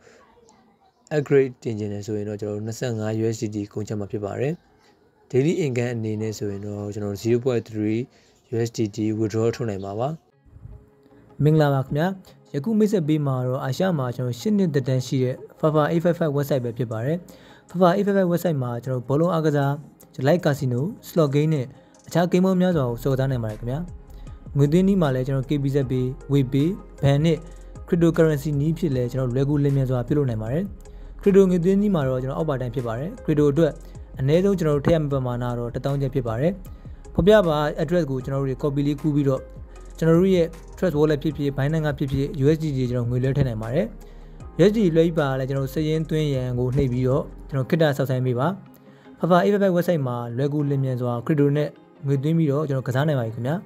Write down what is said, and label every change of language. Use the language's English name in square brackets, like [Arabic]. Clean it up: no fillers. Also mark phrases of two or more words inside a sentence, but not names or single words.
[Burmese] upgrade တင်ခြင်းနဲ့ဆိုရင်တော့ကျွန်တော်တို့25 USDT ကုန်ကျမှာဖြစ်ပါတယ် [English] daily income [Burmese] အနေနဲ့ဆိုရင်တော့ကျွန်တော်0.3 [English] USDT withdraw [Burmese] ထုတ်နိုင်ပါပါ မင်္ဂလာပါခင်ဗျာယခုမိတ်ဆက်ပေးမှာတော့အာရှမှာကျွန်တော်8နှစ်သက်တမ်းရှိတဲ့ Fafa 855 website ပဲဖြစ်ပါတယ် Fafa 855 website မှာကျွန်တော်ဘောလုံးအားကစား [English] live casino slot game [Burmese] နဲ့အခြား game ပေါင်းများစွာကိုစောင့်စားနိုင်ပါတယ်ခင်ဗျာငွေသွင်းနည်းမှာလည်းကျွန်တော် KBZ Pay, Wave, Ban နဲ့ cryptocurrency နည်းဖြစ်လဲကျွန်တော်လွယ်ကူလျင်မြန်စွာပြုလုပ် နိုင်ပါတယ် crypto ငွေသွင်းနည်းမှာတော့ကျွန်တော်အောက်ပါတိုင်းဖြစ်ပါတယ် crypto အတွက်အနည်းဆုံးကျွန်တော်တို့ထည့်ရမယ့်ပမာဏတော့1000ကျပ်ဖြစ်ပါတယ်ဖော်ပြပါ address ကိုကျွန်တော်တို့ copy လေးကူးပြီးတော့ကျွန်တော်တို့ရဲ့ Trust Wallet ဖြစ်ဖြစ် Binance ကဖြစ်ဖြစ် USDT ကျွန်တော်ငွေလွှဲထည့်နိုင်ပါတယ် USDT လွှဲပြီးပါလဲကျွန်တော်စည်ရင်းသွင်းရန်ကိုနှိပ်ပြီးတော့ကျွန်တော် Kita ဆောက်ဆိုင်ပေးပါ Fafa 855 website မှာလွယ်ကူလျင်မြန်စွာ crypto နဲ့ငွေသွင်းပြီးတော့ကျွန်တော်ကစားနိုင်ပါပြီခင်ဗျာ